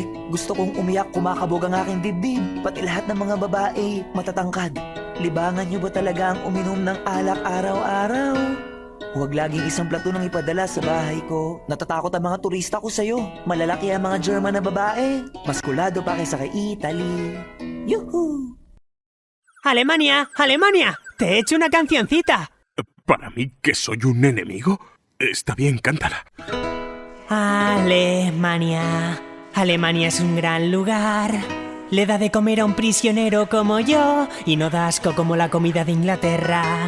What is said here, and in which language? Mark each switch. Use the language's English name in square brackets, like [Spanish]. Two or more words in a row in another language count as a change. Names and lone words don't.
[Filipino] Gusto kong umiyak, kumakabog ang aking dibdib. Pati lahat ng mga babae, matatangkad. Libangan niyo ba talaga ang uminom ng alak araw-araw? Huwag laging isang plato nang ipadala sa bahay ko. Natatakot ang mga turista ko sa'yo. Malalaki ang mga German na babae. Maskulado pa kaysa kay Italy. Yuhu! [Spanish] Alemania, Alemania, te he hecho una cancioncita. ¿Para mí que soy un enemigo? Está bien, cántala. Alemania, Alemania es un gran lugar. Le da de comer a un prisionero como yo y no da asco como la comida de Inglaterra.